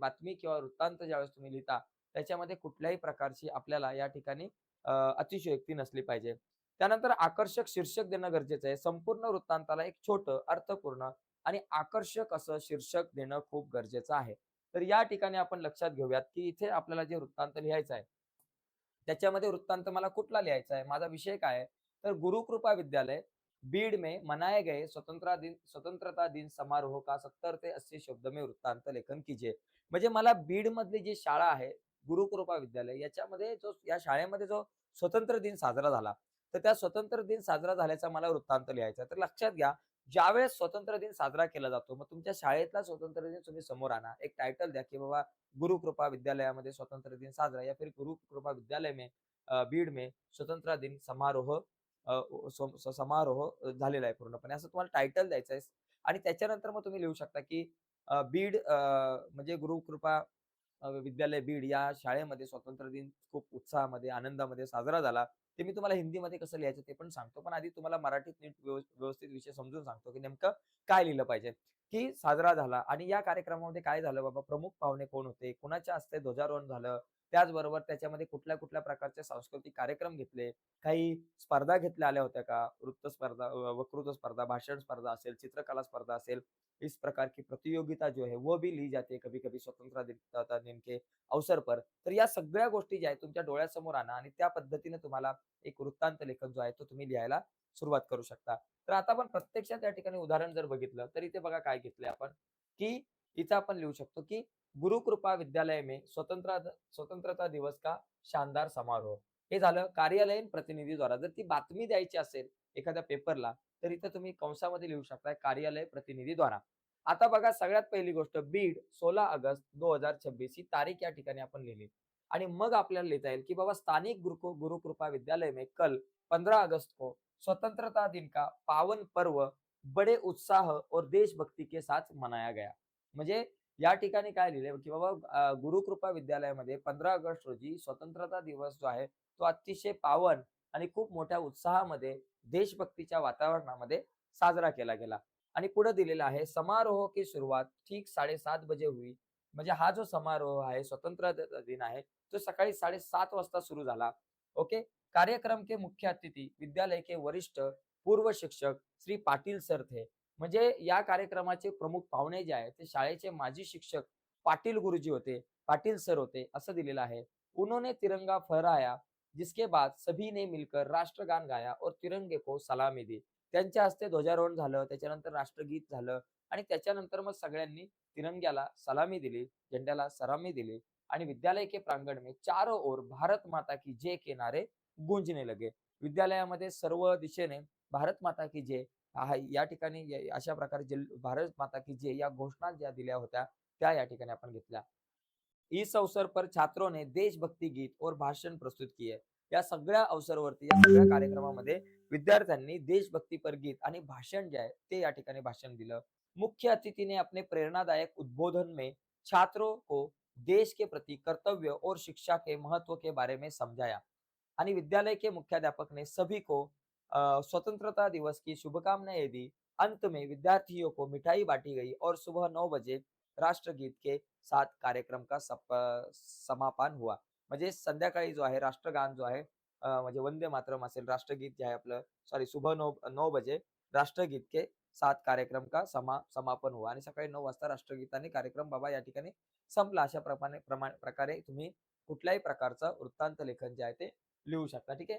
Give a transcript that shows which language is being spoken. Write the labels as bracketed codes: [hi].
[mr] बातमी किंवा वृत्तांत ज्यावेळेस तुम्ही लिहिता, त्याच्यामध्ये कुठल्याही प्रकारची आपल्याला या ठिकाणी अतिशयोक्ती नसली पाहिजे. त्यानंतर आकर्षक शीर्षक देणं गरजेचं आहे. संपूर्ण वृत्तांताला एक छोटं, अर्थपूर्ण आणि आकर्षक असं शीर्षक देणं खूप गरजेचं आहे. तर या ठिकाणी आपण लक्षात घेऊयात, की इथे आपल्याला जे वृत्तांत लिहायचा आहे, त्याच्यामध्ये वृत्तांत मला कुठला लिहायचा आहे? माझा विषय काय आहे? [hi] तर गुरुकृपा विद्यालय बीड में मनाए गए स्वतंत्रता दिन समारोह का 70 से 80 शब्द में वृत्तांत लेखन कीजिए. [mr] म्हणजे मला बीड मधली जी शाळा आहे, गुरुकृपा विद्यालय, याच्यामध्ये या शाळेमध्ये जो स्वतंत्र दिन साजरा झाला, तर त्या स्वतंत्र दिन साजरा झाल्याचा मला वृत्तांत लिहायचा आहे. तर लक्षात घ्या, ज्यावेळेस स्वतंत्र दिन साजरा केला जातो, मग तुमच्या शाळेतला स्वतंत्र दिन तुम्ही समोर आणा. एक टायटल द्या, की बाबा गुरुकृपा विद्यालयामध्ये स्वतंत्र दिन साजरा, [hi] या फिर गुरुकृपा विद्यालय में बीड में स्वतंत्र दिन समारोह [mr] झालेला आहे पूर्णपणे, असं तुम्हाला टायटल द्यायचं आहे. आणि त्याच्यानंतर मग तुम्ही लिहू शकता, की बीड म्हणजे गुरुकृपा विद्यालय बीड या शाळेमध्ये स्वतंत्र दिन खूप उत्साहामध्ये, आनंदामध्ये साजरा झाला. ते मी तुम्हाला हिंदीमध्ये कसं लिहायचं ते पण सांगतो. पण आधी तुम्हाला मराठीत नीट व्यवस्थित विषय समजून सांगतो, की नेमकं काय लिहिलं पाहिजे, की साजरा झाला. आणि या कार्यक्रमामध्ये काय झालं बाबा, प्रमुख पाहुणे कोण होते, कुणाच्या हस्ते ध्वजारोहण झालं, त्याचबरोबर त्याच्यामध्ये कुठल्या-कुठल्या प्रकारचे सांस्कृतिक कार्यक्रम घेतले, काही स्पर्धा घेतल्या आल्या होत्या का? वृत्त स्पर्धा, वक्तृत्व स्पर्धा, भाषण स्पर्धा असेल, [hi] चित्रकला स्पर्धा असेल, इस प्रकार की प्रतियोगिता जो है वो भी ली जाती है कभी-कभी स्वतंत्रता दिन के अवसर पर। [mr] तर या सगळ्या गोष्टी ज्या आहेत तुमच्या डोळ्यासमोर आणा आणि त्या पद्धतीने तुम्हाला एक वृत्तांत लेखन जो आहे तो तुम्ही लिहायला सुरुवात करू शकता. तर आता आपण प्रत्यक्षात या ठिकाणी उदाहरण जर बघितलं, तर इथे बघा काय घेतलंय आपण, की इथं आपण लिहू शकतो, की [hi] गुरुकृपा विद्यालय में स्वतंत्रता दिवस का शानदार समारोह. [mr] हे झालं कार्यालयीन प्रतिनिधीद्वारा. जर ती बातमी द्यायची असेल एखाद्या पेपरला, तर इथं तुम्ही कंसामध्ये लिहू शकता कार्यालय प्रतिनिधीद्वारा. आता बघा, सगळ्यात पहिली गोष्ट, बीड 16 ऑगस्ट 2026 ही तारीख या ठिकाणी आपण लिहिली. आणि मग आपल्याला लिहिता येईल, की बाबा [hi] स्थानिक गुरुकृपा विद्यालय में कल 15 अगस्त को स्वतंत्रता दिन का पावन पर्व बड़े उत्साह और देशभक्ति के साथ मनाया गया. [mr] म्हणजे या ठिकाणी काय लिहिलंय, की बाबा गुरुकृपा विद्यालयामध्ये 15 ऑगस्ट रोजी स्वतंत्रता दिवस जो आहे, तो अतिशय पावन आणि खूप मोठ्या उत्साहामध्ये, देशभक्तीच्या वातावरणामध्ये साजरा केला गेला. आणि पुढे दिलेलं आहे, [hi] समारोह की सुरुवात ठीक 7:30 बजे हुई. [mr] म्हणजे हा जो समारोह आहे, स्वतंत्रता दिन आहे, तो सकाळी 7:30 वाजता सुरू झाला. [en] Okay. [hi] कार्यक्रम के मुख्य अतिथि विद्यालय के वरिष्ठ पूर्व शिक्षक श्री पाटिल सर थे. [mr] म्हणजे या कार्यक्रमाचे प्रमुख पाहुणे जे आहेत ते शाळेचे माजी शिक्षक पाटील गुरुजी होते, पाटील सर होते असं दिलेलं आहे. [hi] उन्होंने तिरंगा फहराया, जिसके बाद सभी ने मिलकर राष्ट्रगान गाया और तिरंगे को सलामी दी. [mr] त्यांच्या हस्ते ध्वजारोहण झालं, त्याच्यानंतर राष्ट्रगीत झालं आणि त्याच्यानंतर मग सगळ्यांनी तिरंग्याला सलामी दिली, झेंड्याला सलामी दिली आणि [hi] विद्यालय के प्रांगण में चारों ओर भारत माता की जय के नारे गूंजने लगे. [mr] विद्यालयामध्ये सर्व दिशेने भारत माता की जय या ठिकाणी अशा प्रकारे भारत माता की जय या घोषणा ज्या दिल्या होत्या, त्या या ठिकाणी आपण घेतल्या. [hi] इस अवसर पर छात्रों ने देशभक्ति गीत और भाषण प्रस्तुत किए. [mr] या सगळ्या अवसरवरती, या सगळ्या कार्यक्रमामध्ये विद्यार्थ्यांनी देशभक्तीपर गीत आणि भाषण जे आहे, ते या ठिकाणी भाषण दिलं. [hi] मुख्य अतिथि ने अपने प्रेरणादायक उद्बोधन में छात्रों को देश के प्रति कर्तव्य और शिक्षा के महत्व के बारे में समझाया. आणि विद्यालय के मुख्याध्यापक ने सभी को स्वतंत्रता दिवस की शुभकामनाएं दी. अंत में विद्यार्थियों को मिठाई बांटी गई और सुबह 9 बजे राष्ट्रगीत के साथ कार्यक्रम का समापन हुआ. [mr] म्हणजे संध्याकाळी जो आहे राष्ट्रगान जो आहे म्हणजे वंदे मातरम असेल, राष्ट्रगीत जे आहे आपलं सॉरी [hi] सुबह 9 बजे राष्ट्रगीत के साथ कार्यक्रम का समापन हुआ [mr] आणि सकाळी 9 वाजता राष्ट्रगीताने कार्यक्रम बाबा या ठिकाणी संपला. अशा प्रकारे तुम्ही कुठल्याही प्रकारचं वृत्तांत लेखन जे आहे ते लिहू शकता. ठीक आहे.